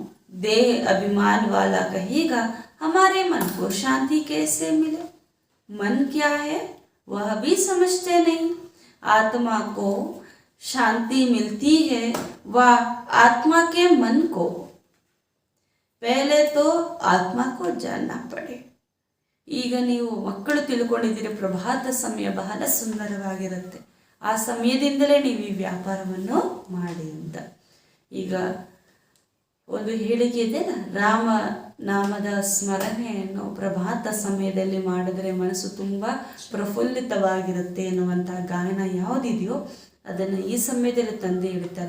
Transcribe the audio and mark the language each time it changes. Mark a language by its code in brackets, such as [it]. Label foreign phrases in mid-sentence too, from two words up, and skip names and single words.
[hi] देह अभिमान वाला कहेगा हमारे मन को शांति कैसे मिले? मन क्या है वह भी समझते नहीं. आत्मा को शांति मिलती है, वह आत्मा के मन को पहले तो आत्मा को जानना पड़े. [kn] ಈಗ ನೀವು ಮಕ್ಕಳು ತಿಳ್ಕೊಂಡಿದ್ದೀರಿ, ಪ್ರಭಾತ ಸಮಯ ಬಹಳ ಸುಂದರವಾಗಿರುತ್ತೆ, ಆ ಸಮಯದಿಂದಲೇ ನೀವು ಈ ವ್ಯಾಪಾರವನ್ನು ಮಾಡಿ ಅಂತ. ಈಗ ಒಂದು ಹೇಳಿಕೆ ಇದೆ, ರಾಮ ನಾಮದ ಸ್ಮರಣೆಯನ್ನು ಪ್ರಭಾತ ಸಮಯದಲ್ಲಿ ಮಾಡಿದ್ರೆ ಮನಸ್ಸು ತುಂಬ ಪ್ರಫುಲ್ಲಿತವಾಗಿರುತ್ತೆ ಎನ್ನುವಂಥ ಗಾಯನ ಯಾವುದಿದೆಯೋ ಅದನ್ನು ಈ ಸಮಯದಲ್ಲಿ ತಂದೆ ಹೇಳ್ತಾರೆ.